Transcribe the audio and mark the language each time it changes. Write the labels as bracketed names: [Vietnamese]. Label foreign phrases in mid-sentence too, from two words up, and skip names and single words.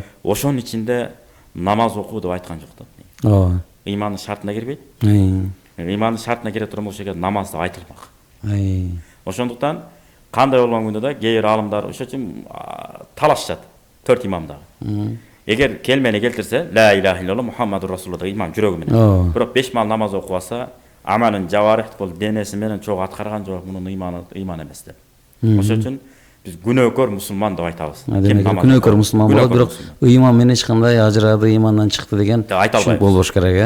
[Kyrgyz] Ошонун ичинде намаз окуу деп айткан жок да. Ооба. Ыймандын шартына кирбейт. Ыймандын шартына кире турган болсо намаз деп айтылмак. Ошондуктан кандай болгон күндө да кээ бир аалымдар ошол үчүн талашышат 4 имамдагы. Эгер келмени келтирсе, [Arabic] لا إله إلا الله محمد رسول الله [Kyrgyz] деген имам жүрөгү менен. Бирок 5 мал намаз окубаса, амалын жаварих бол денеси менен чогуу аткарган жок, мунун ыйман эмес деп. Ошол үчүн биз күнөөкөр мусулман деп айтабыз. Күнөөкөр мусулман болот, бирок ыйман менен эч кандай ажырады, ыймандан чыкты деген ушул болбош керек,